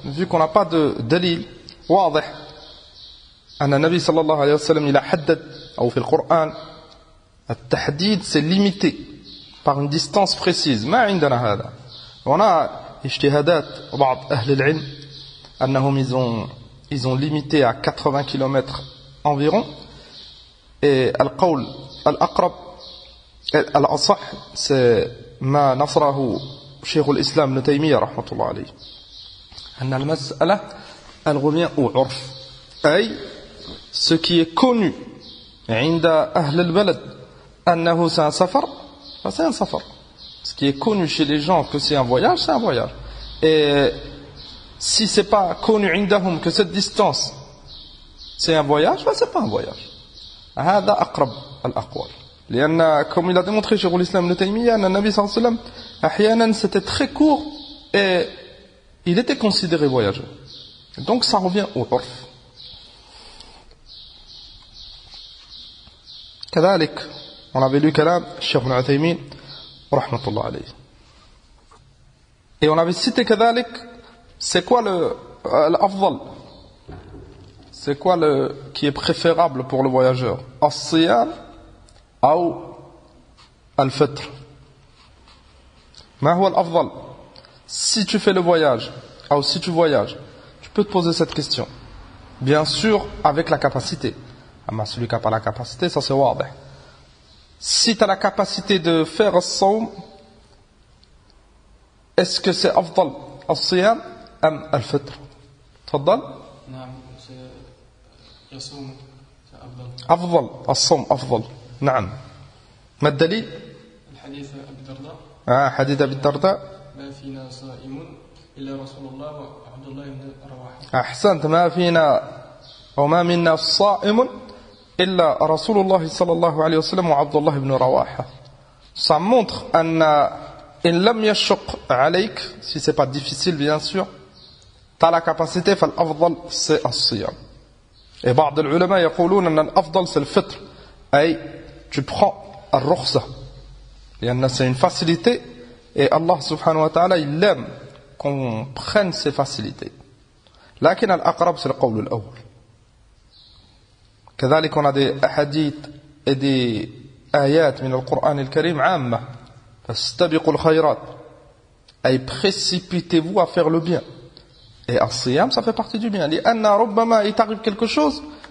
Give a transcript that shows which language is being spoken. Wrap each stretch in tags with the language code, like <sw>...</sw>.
<fr>Vu qu'on n'a pas de dalil,</fr> <ar>واضح أن النبي صلى الله عليه وسلم</ar> <fr>il a haddad, ou</fr> <ar>في القرآن التحديد</ar> <fr>c'est limité par une distance précise.</fr> <ar>ما عندنا هذا.</ar> <fr>On a</fr> <ar>اجتهادات بعض أهل العلم أنهم</ar> <fr>ils ont limité à 80 km environ.</fr> <ar>Et القول الأقرب الأصح c'est ما نصره شيخ الإسلام ابن تيمية رحمة الله عليه أن المسألة</ar> <fr>elle revient au urf,</fr> <ar>أي</ar> <fr>ce qui est connu</fr> <ar>عند أهل البلد أنه</ar> <fr>c'est un safar, c'est un safar. Ce qui est connu chez les gens que c'est un voyage, c'est un voyage. Et si c'est pas connu عندهم que cette distance c'est un voyage, c'est pas un voyage.</fr> <ar>هذا أقرب الأقوال.</ar> <fr>لأن comme il a démontré chez l'islam Ibn Taymiyyah, le Nabi sallallahu alayhi wa sallam, أحيانا c'était très court et il était considéré voyageur. Donc ça revient au urf.</fr> <ar>كذلك</ar> <fr>on avait lu</fr> <ar>كلام الشيخ ابن عثيمين رحمة الله عليه.</ar> <fr>Et on avait cité كذلك c'est quoi l'afdal, c'est quoi qui est préférable pour le voyageur, as-siyam ou al-fitr.</fr> <ar>ما هو الأفضل?</ar> <fr>Si tu fais le voyage ou si tu voyages, tu peux te poser cette question, bien sûr avec la capacité. Mais celui qui n'a pas la capacité, ça c'est واضح. Si tu as la capacité de faire as-sawm, est-ce que c'est</fr> <ar>أفضل الصيام أم الفطر؟ تفضل. نعم يصوم أفضل الصوم أفضل. نعم. ما الدليل؟ الحديث أبي الدرداء. حديث أبي الدرداء. ما فينا صائم إلا رسول الله وعبد الله بن رواحة. أحسنت. ما فينا وما منا صائم إلا رسول الله صلى الله عليه وسلم وعبد الله بن رواحة.</ar> <fr>Ça montre</fr> <ar>أن إن لم يشق عليك,</ar> <fr>si c'est pas difficile bien sûr, tu as la capacité, فالأفضل c'est الصيام. Et</fr> <ar>بعض العلماء يقولون أن الأفضل</ar> <fr>c'est le fitr, أي tu prends الرخصة, لأن c'est une facilité et Allah subhanahu wa ta'ala il aime qu'on prenne ces facilités.</fr> <ar>لكن الأقرب</ar> <fr>c'est le</fr> <ar>قول الأول.</ar> <fr>كذلك on a des hadiths et des ayats</fr> <ar>من القرآن الكريم عامة, فاستبقوا الخيرات,</ar> <fr>أي précipitez-vous à faire le bien. Et as-siyam, ça fait partie du bien.</fr> <ar>لأن ربما</ar> <fr>il t'arrive quelque chose</fr>